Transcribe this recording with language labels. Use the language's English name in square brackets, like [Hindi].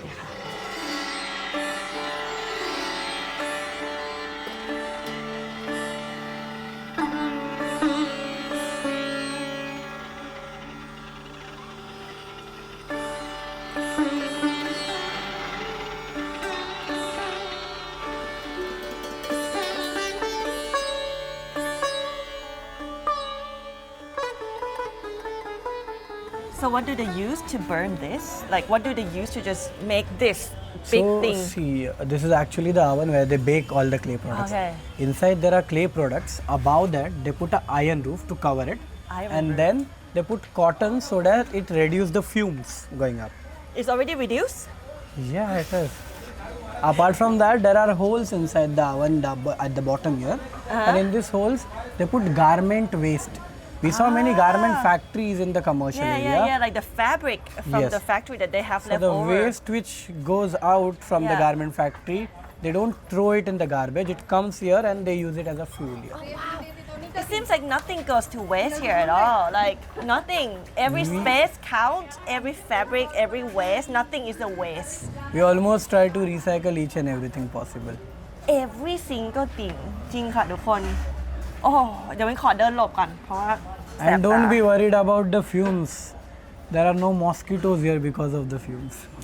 [English] นะคะ So what do they use to burn this? Like what do they use to just make this big thing? See, this is actually the oven where they bake all the clay products. Okay. Inside there are clay products. Above that they put an iron roof to cover it. And then they put cotton so that it reduces the fumes going up. It's already reduced? Yeah, it is. Apart from that, there are holes inside the oven at the bottom here. And in these holes, they put garment waste. We saw many garment factories in the commercial area. Yeah, like the fabric from the factory that they have So left the over. waste which goes out from the garment factory, they don't throw it in the garbage. It comes here and they use it as a fuel here. It seems like nothing goes to waste here at all. Like nothing. Every space counts, every fabric, every waste. Nothing is a waste. We almost try to recycle each and everything possible. Every single thing [Thai] จริงค่ะทุกคนโอ้เดี๋ยวมันขอเดินหลบก่อนเพราะว่าแสบ [English] And [Thai] ตา [English] don't be worried about the fumes. There are no mosquitoes here because of the fumes.